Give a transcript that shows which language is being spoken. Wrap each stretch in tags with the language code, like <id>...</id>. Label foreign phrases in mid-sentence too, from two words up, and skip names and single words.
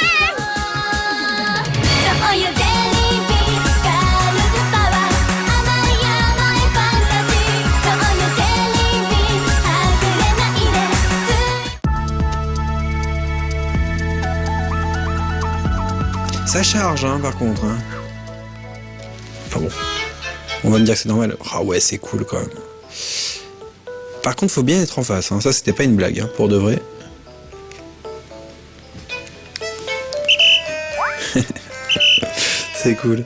<ja>そういうジェリービーンズガールズパワー、甘い甘いファンタジー、そういうジェリービーンズはぐれないで。</ja> <fr>Ça charge, hein, par contre. Hein. Enfin bon, on va me dire que c'est normal. Ah ouais, c'est cool quand même. Par contre, faut bien être en face. Hein. Ça, c'était pas une blague, hein, pour de vrai. C'est cool.</fr>